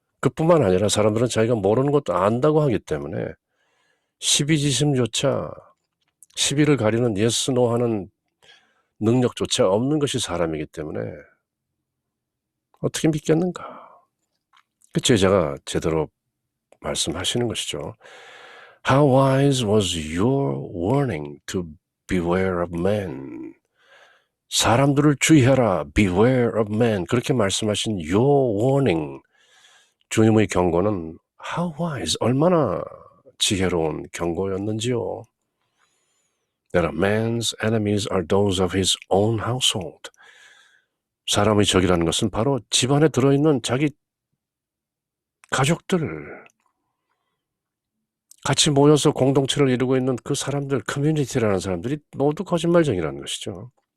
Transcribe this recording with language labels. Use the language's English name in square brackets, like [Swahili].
[Korean] 그뿐만 아니라 사람들은 자기가 모르는 것도 안다고 하기 때문에 시비지심조차 시비를 가리는 예스 노 하는 능력조차 없는 것이 사람이기 때문에 어떻게 믿겠는가. 그 제자가 제대로 말씀하시는 것이죠. [English] How wise was your warning to beware of men. [Korean] 사람들을 주의하라. [English] Beware of men. [Korean] 그렇게 말씀하신 [English] your warning. [Korean] 주님의 경고는 [English] how wise, [Korean] 얼마나 지혜로운 경고였는지요. [English] That a man's enemies are those of his own household. [Korean] 사람의 적이라는 것은 바로 집안에 들어있는 자기 가족들, 같이 모여서 공동체를 이루고 있는 그 사람들, 커뮤니티라는 사람들이 모두 거짓말쟁이라는 것이죠.